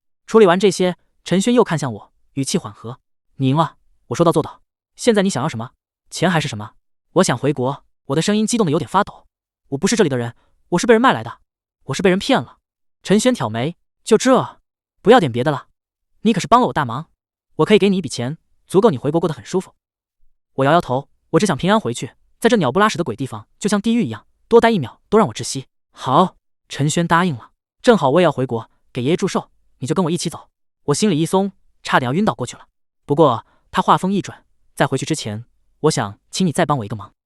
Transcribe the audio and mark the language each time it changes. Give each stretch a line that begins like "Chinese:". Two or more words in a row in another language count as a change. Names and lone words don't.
Chinese: 處理完這些，陳軒又看向我，語氣緩和：你贏了，我說到做到。現在你想要什麼？錢還是什麼？我想回國。我的聲音激動得有點發抖。我不是這裡的人，我是被人賣來的，我是被人騙了。陳軒挑眉：就這？不要點別的了，你可是幫了我大忙，我可以給你一筆錢，足夠你回國過得很舒服。我搖搖頭，我只想平安回去，在這鳥不拉屎的鬼地方就像地獄一樣，多待1秒都讓我窒息。好，陳軒答應了。正好我也要回國給爺爺祝壽，你就跟我一起走。我心裡一鬆，差點要暈倒過去了。不過他話鋒一轉，在回去之前，我想請你再幫我一個忙。